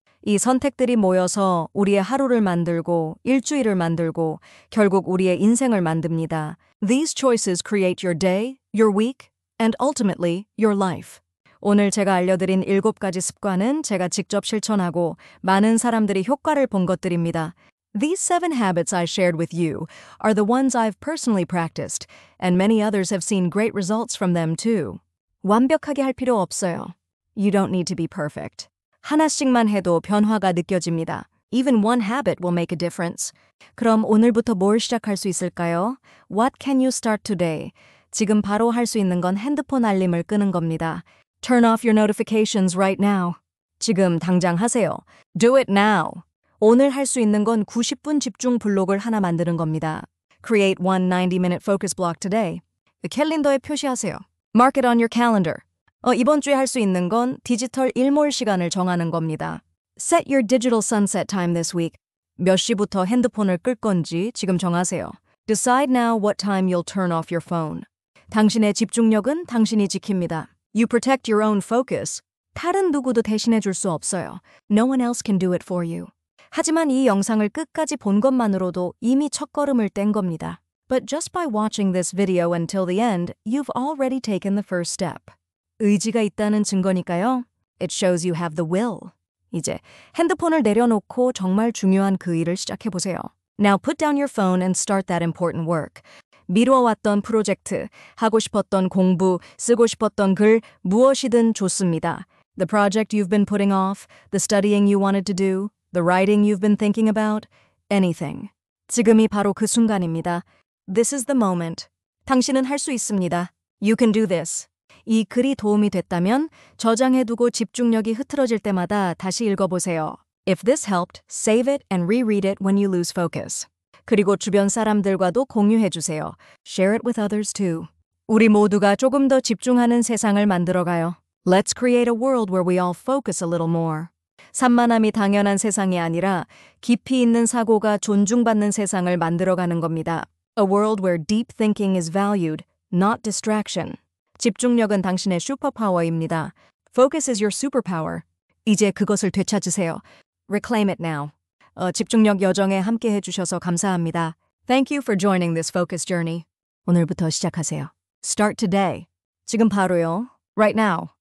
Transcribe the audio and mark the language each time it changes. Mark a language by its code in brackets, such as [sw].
[ko] 이 선택들이 모여서 우리의 하루를 만들고 일주일을 만들고 결국 우리의 인생을 만듭니다. [en] These choices create your day, your week, and ultimately your life. [ko] 오늘 제가 알려드린 7가지 습관은 제가 직접 실천하고 많은 사람들이 효과를 본 것들입니다. [en] These 7 habits I shared with you are the ones I've personally practiced, and many others have seen great results from them too. [ko] 완벽하게 할 필요 없어요. [en] You don't need to be perfect. [ko] 하나씩만 해도 변화가 느껴집니다. [en] Even one habit will make a difference. [ko] 그럼 오늘부터 뭘 시작할 수 있을까요? [en] What can you start today? [ko] 지금 바로 할 수 있는 건 핸드폰 알림을 끄는 겁니다. [en] Turn off your notifications right now. [ko] 지금 당장 하세요. [en] Do it now. [ko] 오늘 할 수 있는 건 90분 집중 블록을 하나 만드는 겁니다. [en] Create one 90-minute focus block today. [ko] 캘린더에 표시하세요. [en] Mark it on your calendar. [ko] 이번 주에 할 수 있는 건 디지털 일몰 시간을 정하는 겁니다. [en] Set your digital sunset time this week. [ko] 몇 시부터 핸드폰을 끌 건지 지금 정하세요. [en] Decide now what time you'll turn off your phone. [ko] 당신의 집중력은 당신이 지킵니다. [en] You protect your own focus. [ko] 다른 누구도 대신해 줄 수 없어요. [en] No one else can do it for you. [ko] 하지만 이 영상을 끝까지 본 것만으로도 이미 첫걸음을 뗀 겁니다. [en] But just by watching this video until the end, you've already taken the first step. [ko] 의지가 있다는 증거니까요. [en] It shows you have the will. [ko] 이제 핸드폰을 내려놓고 정말 중요한 그 일을 시작해보세요. [en] Now put down your phone and start that important work. [ko] 미뤄왔던 프로젝트, 하고 싶었던 공부, 쓰고 싶었던 글, 무엇이든 좋습니다. [en] The project you've been putting off, the studying you wanted to do, the writing you've been thinking about, anything. [ko] 지금이 바로 그 순간입니다. [en] This is the moment. [ko] 당신은 할 수 있습니다. [en] You can do this. [ko] 이 글이 도움이 됐다면 저장해두고 집중력이 흐트러질 때마다 다시 읽어보세요. [en] If this helped, save it and reread it when you lose focus. [ko] 그리고 주변 사람들과도 공유해주세요. [en] Share it with others too. [ko] 우리 모두가 조금 더 집중하는 세상을 만들어가요. [en] Let's create a world where we all focus a little more. [ko] 산만함이 당연한 세상이 아니라 깊이 있는 사고가 존중받는 세상을 만들어가는 겁니다. [en] A world where deep thinking is valued, not distraction. [ko] 집중력은 당신의 슈퍼파워입니다. [en] Focus is your superpower. [ko] 이제 그것을 되찾으세요. [en] Reclaim it now. [ko] 집중력 여정에 함께 해주셔서 감사합니다. [en] Thank you for joining this focus journey. [ko] 오늘부터 시작하세요. [en] Start today. [ko] 지금 바로요. [en] Right now.